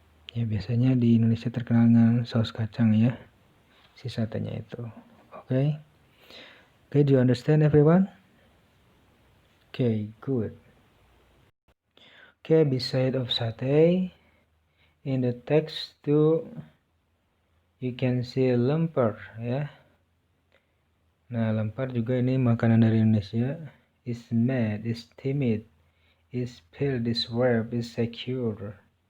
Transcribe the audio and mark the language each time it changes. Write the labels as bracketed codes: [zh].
[id] Ya biasanya di Indonesia terkenal dengan saus kacang ya, si satenya itu. [en] Okay, do you understand everyone? Okay, good. Okay, beside of satay, in the text too, you can see lemper ya. [id] Nah, lemper juga ini makanan dari Indonesia. Is mad, is timid, is filled, is verb, is secure.